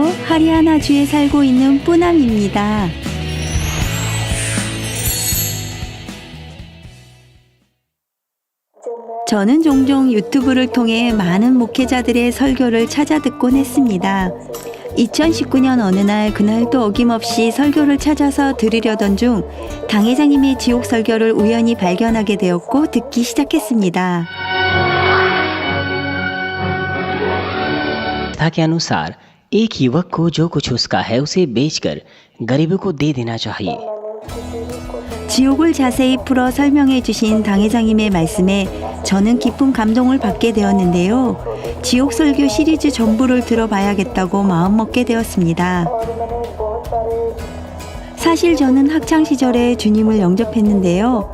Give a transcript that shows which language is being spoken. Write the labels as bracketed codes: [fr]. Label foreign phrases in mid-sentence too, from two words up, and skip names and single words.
[ko] 하리아나주에 살고 있는 뿌남입니다. 저는 종종 유튜브를 통해 많은 목회자들의 설교를 찾아 듣곤 했습니다. 2019년 어느 날 그날도 어김없이 설교를 찾아서 들으려던 중 당회장님의 지옥 설교를 우연히 발견하게 되었고 듣기 시작했습니다. [hi] कथा के अनुसार एक युवक को जो कुछ उसका है उसे बेचकर गरीबों को दे देना चाहिए। [ko] 지옥을 자세히 풀어 설명해 주신 당회장님의 말씀에 저는 깊은 감동을 받게 되었는데요. 지옥 설교 시리즈 전부를 들어봐야겠다고 마음먹게 되었습니다. 사실 저는 학창 시절에 주님을 영접했는데요.